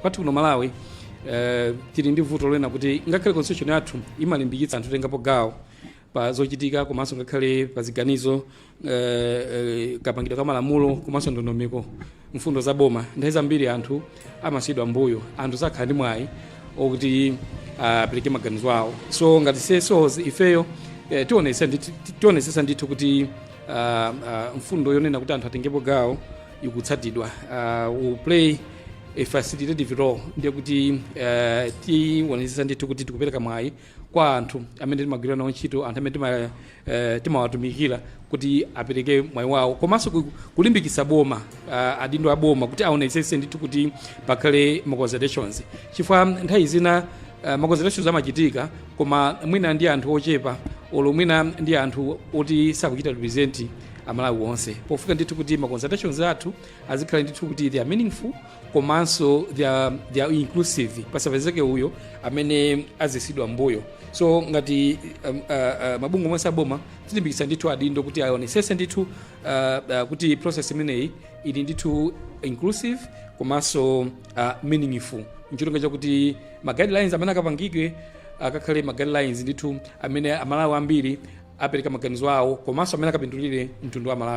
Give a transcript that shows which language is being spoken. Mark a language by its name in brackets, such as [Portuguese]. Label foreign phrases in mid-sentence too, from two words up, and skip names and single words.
[Nyanja] Kwathu kuno Malawi tili ndi vuto lena kuti ngakhale constitution yathu imalimbikitsa anthu kutengapo gawo pa zochitika komanso ngakhale pa ziganizo kapangidwa ka malamulo komanso ndondomeko mfundo za boma, nthawi zambiri anthu amasidwa mbuyo, anthu sakhala ndi mwayi okuti apereke maganizo awo. So ngati CSOs ifeyo tionesesa ndithu kuti mfundo yonena kuti anthu atengepo gawo ikutsatidwa. [English] We play a facilitative role [Nyanja] ndiye kuti tionetsetsa ndithu kuti tikupereka mwayi kwa anthu amene timagwira nawo ntchito, anthu amene timawatumikira kuti apereke mwayi wawo, komanso kulimbikitsa boma, adindo a boma kuti aonetsetse ndithu kuti pakhale ma consultations, chifukwa nthawi zina ma consultations amachitika koma mwina ndi anthu ochepa olo mwina ndi anthu oti sakuchita represent amalawi onse. Pofika ndithu kuti ma consultations athu azikhala ndithu kuti [English] they are meaningful [Nyanja] komanso [English] they are inclusive, [Nyanja] pasapezeke uyo amene azisidwa mbuyo. So ngati mabungwe onse aboma tilimbikitsa ndithu adindo kuti aonetsetse ndithu kuti process imeneyi ili ndithu inclusive komanso meaningful, nchilonga chakuti ma guidelines amene akapangidwe akakhale ma guidelines ndithu amene amalawi ambiri apereka maganizo awo komanso amene akapindulire mtundu wa Malawi.